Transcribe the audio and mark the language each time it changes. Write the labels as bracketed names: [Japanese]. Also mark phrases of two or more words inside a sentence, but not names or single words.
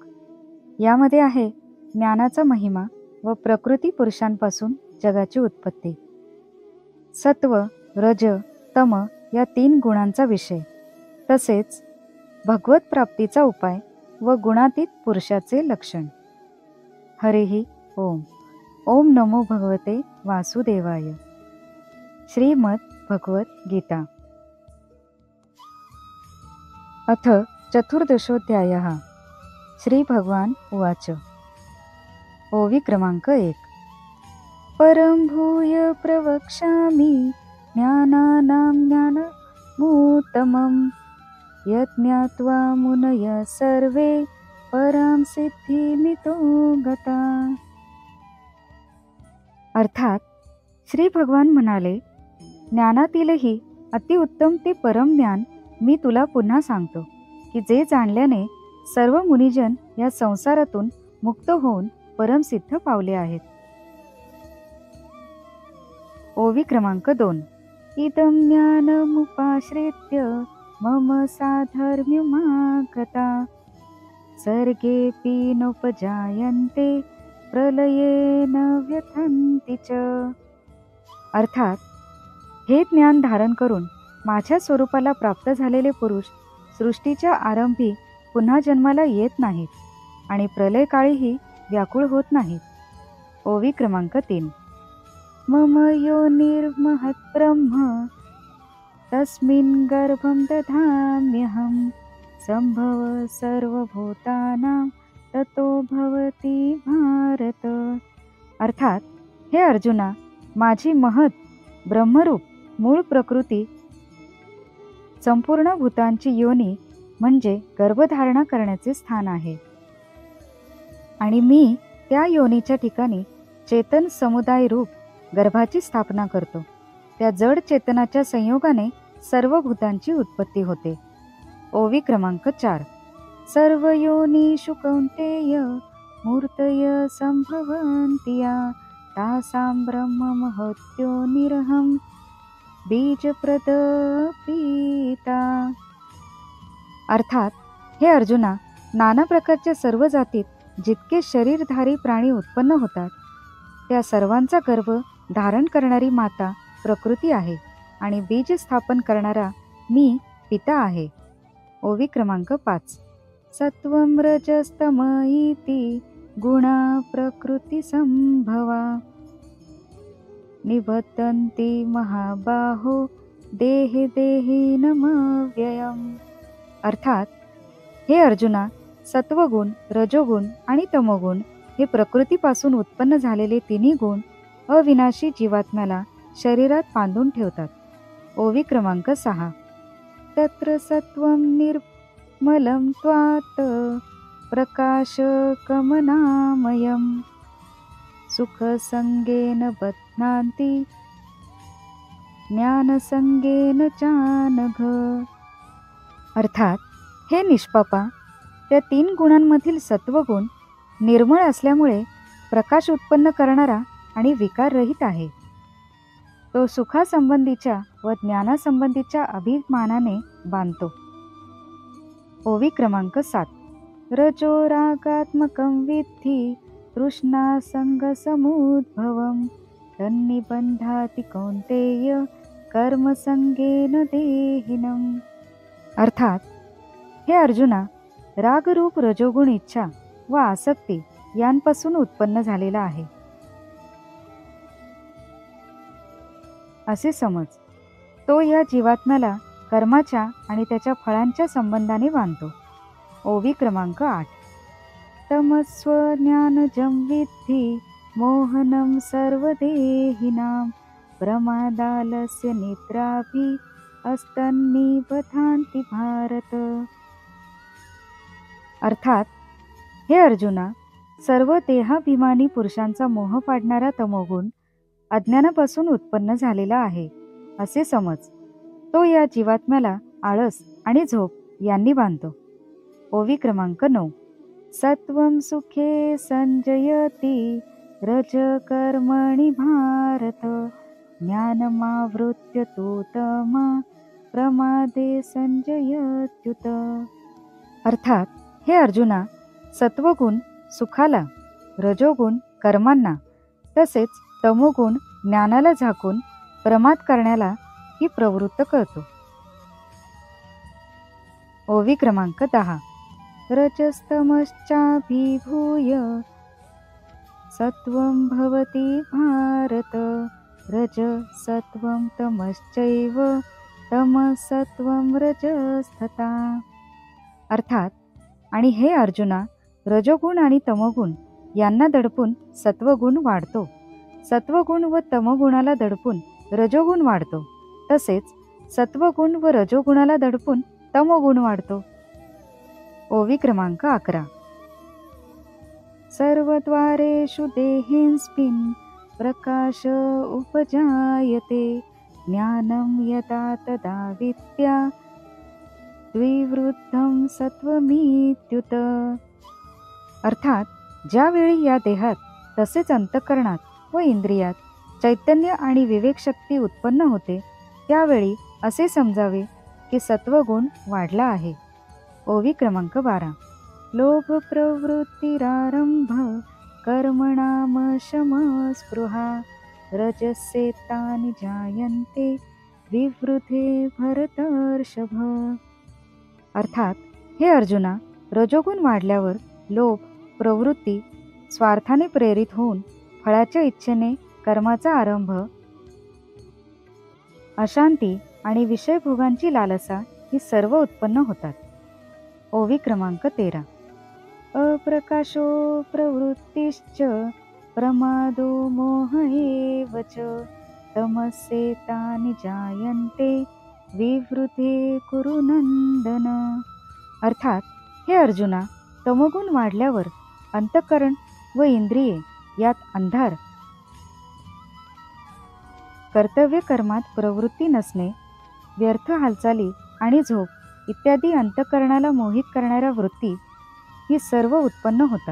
[Marathi] यामध्ये आहे ज्ञानाचा महिमा व प्रकृती पुरुषांपासून जगाची उत्पत्ती. सत्व, रज, तम या 3 गुणांचा विषय, तसेच भगवत प्राप्तीचा उपाय व गुणातीत पुरुषाचे लक्षण. [Sanskrit] हरिः ओम. ओम नमो भगवते वासुदेवाय. श्रीमद् भगवत गीता. अथ चतुर्दशोऽध्यायः. श्री भगवान उवाच. [Marathi] ओवी क्रमांक 1. [Sanskrit] परं भूय प्रवक्ष्यामि ज्ञानानां ज्ञानमुत्तमं यज्ञात्वा मुनयः सर्वे परां सिद्धिमितो गता. [Marathi] अर्थात श्री भगवान म्हणाले, ज्ञानातीलही अतिउत्तम ते परम ज्ञान मी तुला पुन्हा सांगतो की जे जाणल्याने सर्व मुनिजन या संसारातून मुक्त होऊन परमसिद्ध पावले आहेत. ओवी क्रमांक 2. [Sanskrit] इदं ज्ञानमुपाश्रित्य मम साधर्म्यमागता सर्गेऽपि नोपजायन्ते प्रलये न व्यथन्ति च. [Marathi] अर्थात हे ज्ञान धारण करून माझ्या स्वरूपाला प्राप्त झालेले पुरुष सृष्टीच्या आरंभी पुन्हा जन्माला येत नाहीत आणि प्रलयकाळीही व्याकुळ होत नाहीत. ओवी क्रमांक 3. [Sanskrit] मम योनिर्महत् ब्रह्म तस्मिन् गर्भं दधाम्यहं संभव सर्वभूतानां ततो भवति भारत. [Marathi] अर्थात हे अर्जुना, माझी महत् ब्रह्मरूप मूळ प्रकृती संपूर्ण भूतांची योनी म्हणजे गर्भधारणा करण्याचे स्थान आहे आणि मी त्या योनीच्या ठिकाणी चेतन समुदाय रूप गर्भाची स्थापना करतो. त्या जड चेतनाच्या संयोगाने सर्व भूतांची उत्पत्ती होते. ओवी क्रमांक 4. [Sanskrit] सर्व योनिषु कौन्तेय मूर्तय संभवन्ति या तासां ब्रह्म महत्योनिरहं बीजप्रद पिता. [Marathi] अर्थात हे अर्जुना, नाना प्रकारच्या सर्व जातीत जितके शरीरधारी प्राणी उत्पन्न होतात त्या सर्वांचा गर्भ धारण करणारी माता प्रकृती आहे आणि बीज स्थापन करणारा मी पिता आहे. ओवी क्रमांक 5. [Sanskrit] सत्वं रजस्तम इति गुणा प्रकृती संभवा निबद्धन्ति महाबाहो देहे देहिनमव्ययम्. [Marathi] अर्थात हे अर्जुना, सत्वगुण, रजोगुण आणि तमोगुण हे प्रकृतीपासून उत्पन्न झालेले तिन्ही गुण अविनाशी जीवात्म्याला शरीरात बांधून ठेवतात. ओवी क्रमांक 6. [Sanskrit] तत्र सत्वं निर्मलं त्वात् प्रकाशकमनामयम् सुखसंगेन बध्नान्ति ज्ञानसंगेन चानघ. [Marathi] अर्थात हे निष्पापा, त्या 3 गुणांमधील सत्वगुण निर्मळ असल्यामुळे प्रकाश उत्पन्न करणारा आणि विकाररहित आहे. तो सुखासंबंधीच्या व ज्ञानासंबंधीच्या अभिमानाने बांधतो. ओवी क्रमांक 7. [Sanskrit] रजो रागात्मकं विद्धि तृष्णासंगसमुद्भवं तन्निबध्नाति कौन्तेय कर्मसंगेन देहिनम्. [Marathi] अर्थात हे अर्जुना, रागरूप रजोगुण इच्छा व आसक्ती यांपासून उत्पन्न झालेला आहे असे समज. तो या जीवात्म्याला कर्माच्या आणि त्याच्या फळांच्या संबंधाने बांधतो. ओवी क्रमांक 8. [Sanskrit] तमस्व ज्ञानजं विद्धि मोहनं सर्वदेहिनां प्रमादालस्य निद्राभि अस्तन्निबध्नान्ति भारत. [Marathi] अर्थात हे अर्जुना, सर्व देहाभिमानी पुरुषांचा मोह पाडणारा तमोगुण अज्ञानापासून उत्पन्न झालेला आहे असे समज. तो या जीवात्म्याला आळस आणि झोप यांनी बांधतो. ओवी क्रमांक 9. [Sanskrit] सत्वं सुखे संजयति रज कर्मणि भारत ज्ञानमावृत्य तु तमा प्रमादे संजयत्युत. [Marathi] अर्थात, हे अर्जुना, सत्वगुण सुखाला, रजोगुण कर्मांना, तसेच तमोगुण ज्ञानाला झाकून प्रमाद करण्याला ही प्रवृत्त करतो. ओवी क्रमांक 10. [Sanskrit] रजस्तमश्चाभिभूय सत्वं भवति भारत. रज सत्वं तमश्चैव तमसत्वं रजस्तथा. [Marathi] अर्थात, आणि हे अर्जुना, रजोगुण आणि तमोगुण यांना दडपून सत्वगुण वाढतो. सत्वगुण व तमगुणाला दडपून रजोगुण वाढतो. तसेच सत्वगुण व रजोगुणाला दडपून तमोगुण वाढतो. ओवी क्रमांक 11. [Sanskrit] सर्वद्वारेषु देहेऽस्मिन् प्रकाश उपजायते. ज्ञानं यदा तदा विद्या द्विवृद्धं सत्वमित्युत. [Marathi] अर्थात, ज्यावेळी या देहात तसेच अंतःकरणात व इंद्रियात चैतन्य आणि विवेकशक्ती उत्पन्न होते, त्यावेळी असे समजावे की सत्वगुण वाढला आहे. ओवी क्रमांक 12. [Sanskrit] लोभ प्रवृत्तिरारंभ कर्मणाम शम स्पृहा. रजस्येतानि जायन्ते विवृधे भरतर्षभ. [Marathi] अर्थात, हे अर्जुना, रजोगुण वाढल्यावर लोभ, प्रवृत्ती, स्वार्थाने प्रेरित होऊन फळाच्या इच्छेने कर्माचा आरंभ, अशांती आणि विषयभोगांची लालसा ही सर्व उत्पन्न होतात. ओवी क्रमांक 13. [Sanskrit] अप्रकाशो प्रवृत्तिश्च प्रमादो मोह एव च तमस्येतानि जायन्ते विवृते कुरु नंदन. [Marathi] अर्थात, हे अर्जुना, तमोगुण वाढल्यावर अंतःकरण व इंद्रिये यात अंधार, कर्तव्य कर्मात प्रवृत्ती नसणे, व्यर्थ हालचाली आणि झोप इत्यादी अंतःकरणाला मोहित करणाऱ्या वृत्ती ही सर्व उत्पन्न होतात.